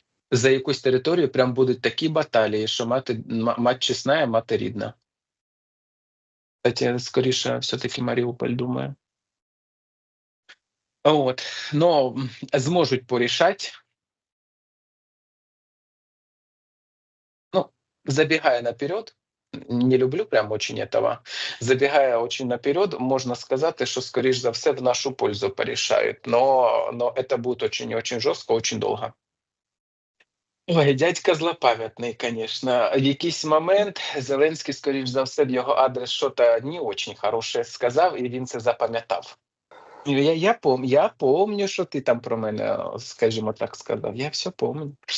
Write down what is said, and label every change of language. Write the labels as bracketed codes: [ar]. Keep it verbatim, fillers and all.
[uk] За якусь територію прям будуть такі баталії, що мати, ма- мать чесна, мати рідна. Кстати, скоріше, все-таки Маріуполь, думаю. От, но м, зможуть порішати. [ru] Ну, забегая наперед, не люблю прям очень этого. Забегая очень наперед, можно сказать, что, скорее за все, в нашу пользу порешают. Но, но это будет очень-очень жестко, очень долго. [uk] Ой, дядька злопам'ятний, конечно. В якийсь момент Зеленський, скоріш за все, в його адрес щось не очень хороше сказав, і він це запам'ятав. Я, я, пом, я помню, що ти там про мене, скажімо так, сказав. Я все помню.